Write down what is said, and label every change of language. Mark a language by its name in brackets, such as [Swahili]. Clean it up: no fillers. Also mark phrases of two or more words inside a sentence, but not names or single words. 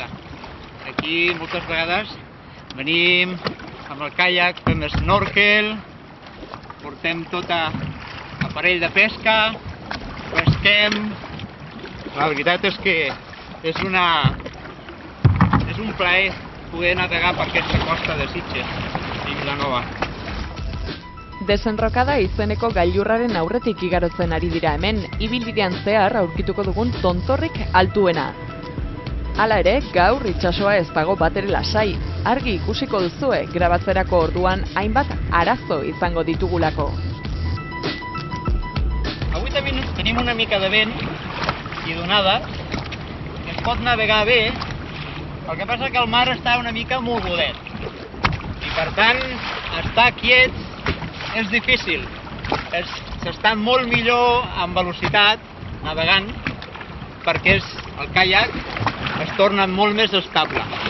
[Catalan] Aquí moltes vegades venim amb el kayak, fem snorkel, portem tot aparell de pesca, pesquem. La veritat és que és un plaer poder navegar per aquesta costa de Sitges i Vilanova. [Basque] Desenrokada izeneko gailurraren aurretik igarotzen ari dira hemen, ibilbidean zehar aurkituko dugun tontorrik altuena. Hala ere, gaur itsasoa ez dago batere lasai, argi ikusiko duzue grabatzerako orduan hainbat arazo izango ditugulako. [Catalan] Avui també tenim una mica de vent i d'onada, que es pot navegar bé, el que passa que el mar està una mica mogudet. I per tant, estar quiets és difícil. S'està molt millor amb velocitat, navegant, perquè el kayak es torna molt més estable.